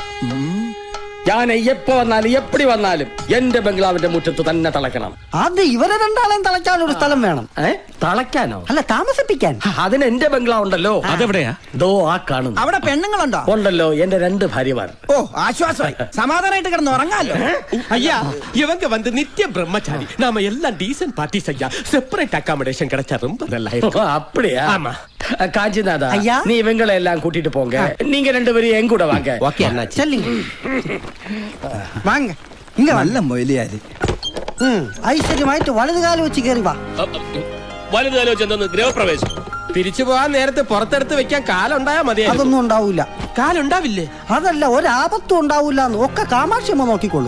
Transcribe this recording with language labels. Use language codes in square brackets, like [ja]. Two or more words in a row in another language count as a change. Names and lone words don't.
[ml] ഞാൻ എപ്പോ വന്നാലും എപ്പടി വന്നാലും എന്റെ ബംഗ്ലാവിന്റെ മുറ്റത്ത് തന്നെ തളയ്ക്കണം. ആദ്യം ഇവരെ രണ്ടാളെയും തളയ്ക്കാൻ ഒരു സ്ഥലം വേണം. തളയ്ക്കാനോ? അല്ല, താമസിപ്പിക്കാൻ. അതിന് എന്റെ ബംഗ്ലാവ് ഉണ്ടല്ലോ. അതെവിടെയാ? ദോ ആ കാണുന്നു. അവിടെ പെണ്ണുങ്ങളുണ്ടോ? ഉണ്ടല്ലോ, എന്റെ 2 ഭാര്യമാർ. ഓ, ആശ്വാസമായി. സമാധാനമായിട്ട് കിടന്ന് ഉറങ്ങാലോ. [ta] ஐயா, இவங்க வந்து நித்திய பிரம்மச்சாரி. நாம எல்லாம் [en] decent parties [ta] ஐயா. [en] separate accommodation [ta] கிடைச்சா ரொம்ப நல்லா இருக்கும். அப்படியா? ஆமா. காஞ்சிநாதா, நீ இவங்களை எல்லாம் கூட்டிட்டு போங்க. நீங்க 2 பேரும் என் கூட வாங்க. ஓகே அண்ணாச்சி. [ml] വാങ്ങ. ഇങ്ങ നല്ല മൊയിലിയാര്. ഐശ്വര്യമായിട്ട് വലതുകാലം വെച്ച് കയറി വാ. വലുതാലോ ചെന്നു ഗൃഹപ്രവേശം. തിരിച്ചു പോകാൻ നേരത്തെ പുറത്തെടുത്ത് വെക്കാൻ കാലുണ്ടായാ മതിയാ. അതൊന്നും ഉണ്ടാവൂല. കാലുണ്ടാവില്ലേ? അതല്ല, ഒരാപത്തും ഉണ്ടാവൂല. ഒക്കെ കാമാക്ഷിയമ്മ നോക്കിക്കൊള്ളും.